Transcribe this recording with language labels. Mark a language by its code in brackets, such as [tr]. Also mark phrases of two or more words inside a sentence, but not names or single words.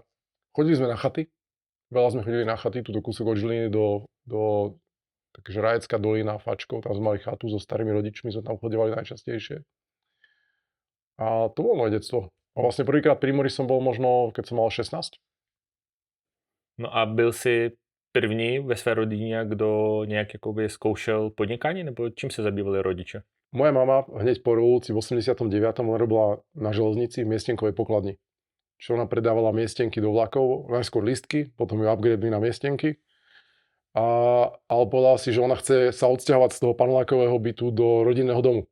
[sk] Chodili sme na chaty, veľa sme chodili na chaty, túto kúsok od Žiliny do takže Rajecká dolina, Fačkov, tam sme mali chatu so starými rodičmi, sme tam chodívali najčastejšie. A to bolo moje detstvo. A vlastne prvýkrát pri mori som bol možno, keď som mal 16. [cs] No a byl si první ve své rodině, kdo nějak jakoby zkoušel podnikání, nebo čím se zabývali rodiče? [sk] Moja mama hneď po revolúcii v 89. ona robila na železnici v miestenkovej pokladni. Čiže ona predávala miestenky do vlakov, najskôr lístky, potom ju upgradeli na miestenky. Ale povedala si, že ona chce sa odsťahovať z toho panelákového bytu do rodinného domu.